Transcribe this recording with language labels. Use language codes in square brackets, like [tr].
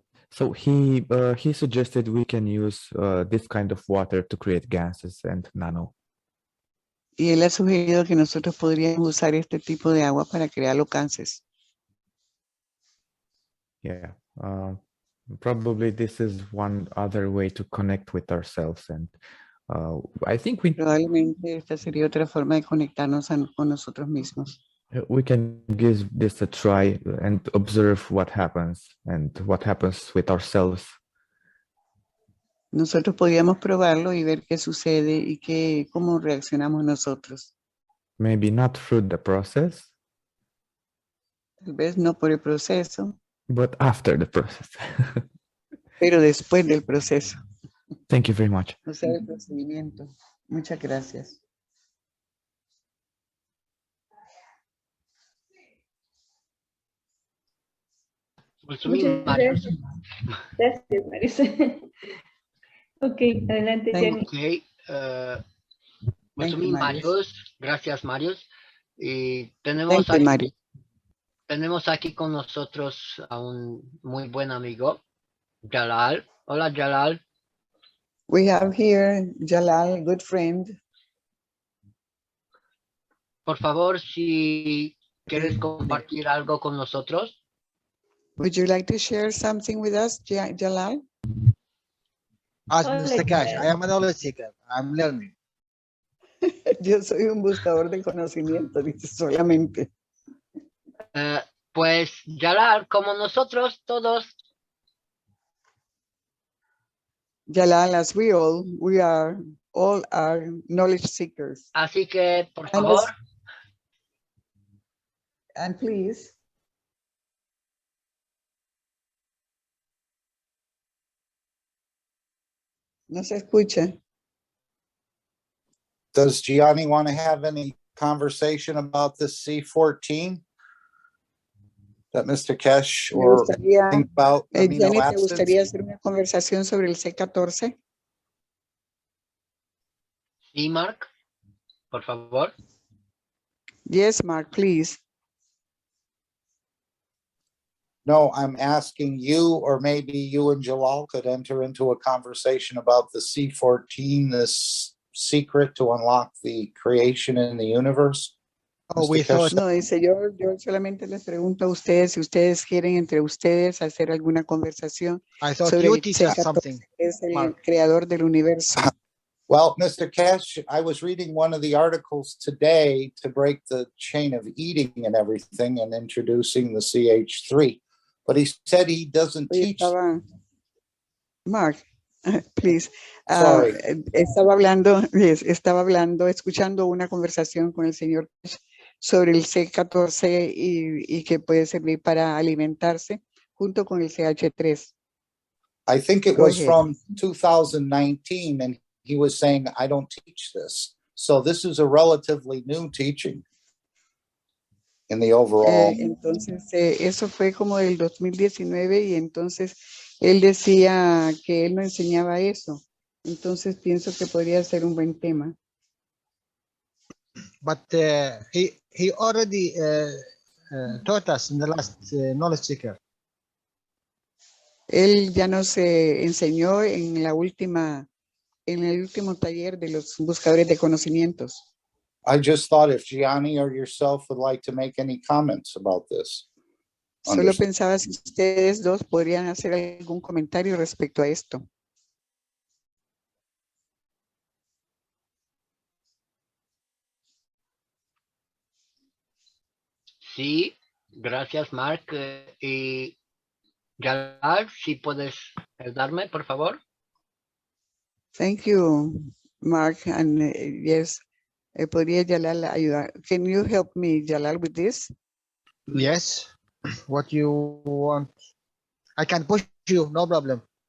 [en] So he suggested we can use this kind of water to create gases and nano. [es] Y él ha sugerido que nosotros podríamos usar este tipo de agua para crear los gases. [en] Yeah, probably this is one other way to connect with ourselves, and I think [es] probablemente esta sería otra forma de conectarnos con nosotros mismos. [en] We can give this a try and observe what happens and what happens with ourselves. [es] Nosotros podríamos probarlo y ver qué sucede y cómo reaccionamos nosotros. [en] Maybe not through the process. [es] Tal vez no por el proceso. [en] But after the process. [es] Pero después del proceso. [en] Thank you very much. [es] O sea, el procedimiento. Muchas gracias. Muchas gracias. Gracias, Marisa. Ok, adelante, Gianni. Ok. Marius. Gracias, Marius. Y tenemos aquí con nosotros a un muy buen amigo, Jalal. Hola, Jalal. [en] We have here Jalal, good friend. [es] Por favor, si quieres compartir algo con nosotros. [en] Would you like to share something with us, Jalal? As Mr. Cash, I am a knowledge seeker. I'm learning. [es] Yo soy un buscador de conocimiento, dice solamente. Pues, Jalal, como nosotros todos. [en] Jalal, as we are knowledge seekers. [es] Así que, por favor. [en] And please. [es] No se escucha. [en] Does Gianni want to have any conversation about this C14 that Mr. Kesh or think about amino [es] Gianni, ¿te [en] acids? [es] gustaría hacer una conversación sobre el C14? Sí, Mark, por favor. [en] Yes, Mark, please. No, I'm asking you, or maybe you and Jalal could enter into a conversation about the C14, this secret to unlock the creation in the universe. Oh, we thought... [es] No, dice yo solamente les pregunto a ustedes si ustedes quieren entre ustedes hacer alguna conversación sobre el C14, que es el creador del universo. [en] Well, Mr. Cash, I was reading one of the articles today to break the chain of eating and everything and introducing the CH3. But he said he doesn't teach. Mark, Please. Sorry. [es] Estaba hablando, escuchando una conversación con el señor sobre el C14 y que puede servir para alimentarse junto con el CH3. [en] I think it Go was ahead. from 2019, and he was saying, I don't teach this. So this is a relatively new teaching in the overall. [es] Entonces, eso fue como del 2019 y entonces él decía que él no enseñaba eso. Entonces pienso que podría ser un buen tema. [en] But he already taught us in the last knowledge seeker. [es] Él ya nos enseñó en el último taller de los buscadores de conocimientos. [en] I just thought if Gianni or yourself would like to make any comments about this. [es] Solo pensaba si ustedes dos podrían hacer algún comentario respecto a esto. Sí, gracias, Mark. Y Jalal, si puedes ayudarme, por favor. [en] Thank you, Mark. And yes, [es] podría Jalal ayudar. [en] Can you help me, Jalal, with this? Yes. What you want? I can push you, no problem.